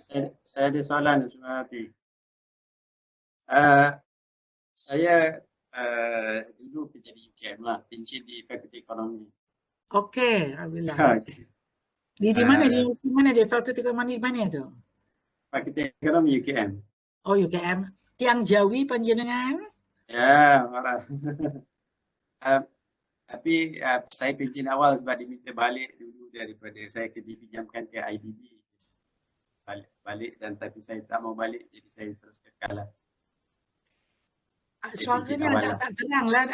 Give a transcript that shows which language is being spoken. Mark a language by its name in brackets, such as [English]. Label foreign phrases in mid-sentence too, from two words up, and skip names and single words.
[Malay] Saya ada soalan Sumawati. Saya dulu kerja di UKM lah, pencen di Fakulti Ekonomi. Okey, alhamdulillah. Di mana dia Fakulti Ekonomi di mana tu? Fakulti Ekonomi UKM. Oh, UKM. [Javanese] Tiang Jawi panjenengan? [Malay] Ya, marah. Tapi saya pencen awal sebab diminta balik dulu daripada saya dipinjamkan ke IDB. Balik dan tapi saya tak mau balik, jadi saya terus kekal lah. Suaranya agak tak tenang lah.